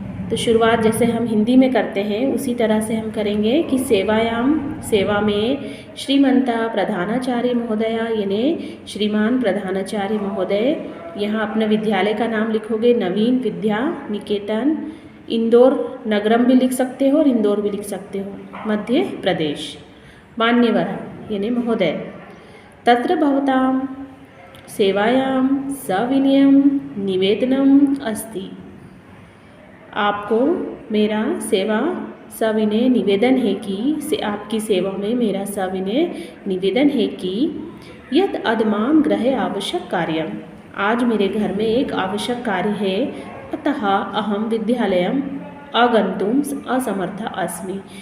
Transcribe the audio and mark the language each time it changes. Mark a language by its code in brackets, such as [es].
[hi] तो शुरुआत जैसे हम हिंदी में करते हैं उसी तरह से हम करेंगे कि सेवा में श्रीमंता प्रधानाचार्य महोदया यानी श्रीमान प्रधानाचार्य महोदय। यहाँ अपने विद्यालय का नाम लिखोगे नवीन विद्या निकेतन, इंदौर नगरम भी लिख सकते हो और इंदौर भी लिख सकते हो, मध्य प्रदेश। मान्यवर यानी महोदय। [sa] तत्र भवतां सेवायां सविनयं निवेदनम अस्ति। [hi] आपको मेरा सेवा सविनय निवेदन है कि आपकी सेवा में मेरा सविनय निवेदन है कि यत् अदमाम गृहे आवश्यक कार्यम। आज मेरे घर में एक आवश्यक कार्य है, अतः अहम विद्यालयम आगन्तुम असमर्था अस्मि।